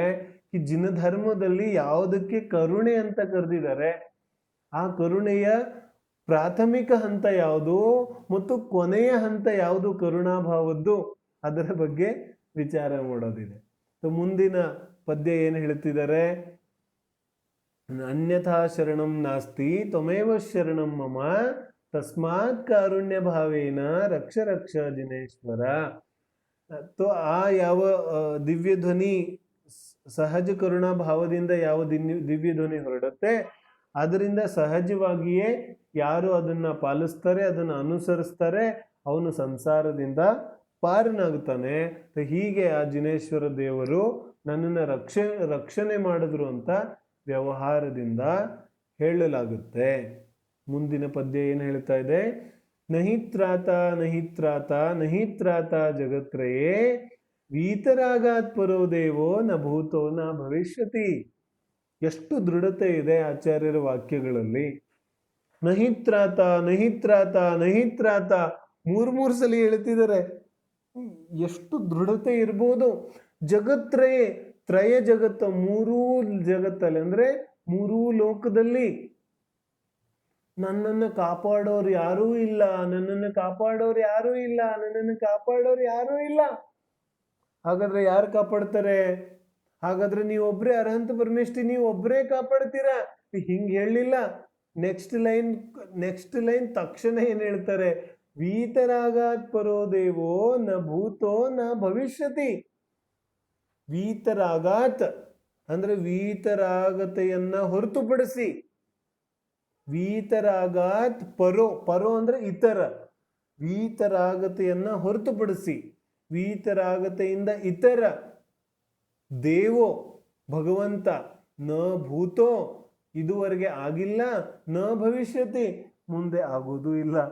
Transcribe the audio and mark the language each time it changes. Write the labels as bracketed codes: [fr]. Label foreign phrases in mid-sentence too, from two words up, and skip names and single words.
[kn] ಈ ಜಿನಧರ್ಮದಲ್ಲಿ ಯಾವುದಕ್ಕೆ ಕರುಣೆ ಅಂತ ಕರೆದಿದ್ದಾರೆ, ಆ ಕರುಣೆಯ ಪ್ರಾಥಮಿಕ ಹಂತ ಯಾವುದು ಮತ್ತು ಕೊನೆಯ ಹಂತ ಯಾವುದು ಕರುಣಾಭಾವದ್ದು, ಅದರ ಬಗ್ಗೆ ವಿಚಾರ ಮಾಡೋದಿದೆ. ಮುಂದಿನ ಪದ್ಯ ಏನು ಹೇಳ್ತಿದ್ದಾರೆ, [sa] ಅನ್ಯಥಾ ಶರಣಂ ನಾಸ್ತಿ ತ್ವಮೇವ ಶರಣಂ ಮಮ ತಸ್ಮಾತ್ ಕಾರುಣ್ಯ ಭಾವೇನ ರಕ್ಷ ರಕ್ಷ ಜಿನೇಶ್ವರ. [kn] ಆ ಯಾವ ದಿವ್ಯ ಧ್ವನಿ ಸಹಜ ಕರುಣಾ ಭಾವದಿಂದ ಯಾವ ದಿವ್ಯ ಧ್ವನಿ ಹೊರಡುತ್ತೆ, ಅದರಿಂದ ಸಹಜವಾಗಿಯೇ ಯಾರು ಅದನ್ನ ಪಾಲಿಸ್ತಾರೆ, ಅದನ್ನು ಅನುಸರಿಸ್ತಾರೆ, ಅವನು ಸಂಸಾರದಿಂದ ಪಾರನಾಗ್ತಾನೆ. ಹೀಗೆ ಆ ಜಿನೇಶ್ವರ ದೇವರು ನನ್ನನ್ನು ರಕ್ಷಣೆ ಮಾಡಿದ್ರು ಅಂತ ವ್ಯವಹಾರದಿಂದ ಹೇಳಲಾಗುತ್ತೆ. ಮುಂದಿನ ಪದ್ಯ ಏನು ಹೇಳ್ತಾ ಇದೆ, [sa] ನಹಿತ್ರಾತ ನಹಿತ್ರಾತ ನಹಿತ್ರಾತ ಜಗತ್ರಯೇ ವೀತರಾಗಾತ್ ಪರೋ ದೇವೋ ನ ಭೂತೋ ನ ಭವಿಷ್ಯತಿ. [kn] ಎಷ್ಟು ದೃಢತೆ ಇದೆ ಆಚಾರ್ಯರ ವಾಕ್ಯಗಳಲ್ಲಿ. [sa] ನಹಿತ್ರಾತ ನಹಿತ್ರಾತ ನಹಿತ್ರಾತ [kn] ಮೂರು ಸಲ ಹೇಳ್ತಿದ್ದಾರೆ. ಎಷ್ಟು ದೃಢತೆ ಇರ್ಬೋದು. ಜಗತ್ರಯೇ, ತ್ರಯ ಜಗತ್ತ, ಮೂರೂ ಜಗತ್ತಲ್ಲಿ ಅಂದ್ರೆ ಮೂರೂ ಲೋಕದಲ್ಲಿ ನನ್ನನ್ನು ಕಾಪಾಡೋರು ಯಾರೂ ಇಲ್ಲ, ನನ್ನನ್ನು ಕಾಪಾಡೋರು ಯಾರೂ ಇಲ್ಲ, ನನ್ನನ್ನು ಕಾಪಾಡೋರು ಯಾರೂ ಇಲ್ಲ. ಹಾಗಾದ್ರೆ ಯಾರು ಕಾಪಾಡ್ತಾರೆ? ಹಾಗಾದ್ರೆ ನೀವೊಬ್ರೇ ಅರ್ಹಂತ ಪರಮೇಷ್ಠಿ, ನೀವು ಒಬ್ಬರೇ ಕಾಪಾಡ್ತೀರಾ? ಹಿಂಗ್ ಹೇಳಿಲ್ಲ. [en] next line [kn] ತಕ್ಷಣ ಏನ್ ಹೇಳ್ತಾರೆ, [sa] ವೀತರಾಗಾತ್ ಪರೋ ದೇವೋ ನ ಭೂತೋ ನ ಭವಿಷ್ಯತಿ. [kn] ವೀತರಾಗಾತ್ ಅಂದ್ರೆ ವೀತರಾಗತೆಯನ್ನ ಹೊರತುಪಡಿಸಿ, [sa] ವೀತರಾಗಾತ್ ಪರೋ [kn] ಅಂದ್ರೆ ಇತರ, ವೀತರಾಗತೆಯನ್ನ ಹೊರತುಪಡಿಸಿ, ವೀತರಾಗತೆಯಿಂದ ಇತರ ದೇವೋ ಭಗವಂತ [sa] ನ ಭೂತೋ [kn] ಇದುವರೆಗೆ ಆಗಿಲ್ಲ, [sa] ನ ಭವಿಷ್ಯತಿ [kn] ಮುಂದೆ ಆಗೋದೂ ಇಲ್ಲ.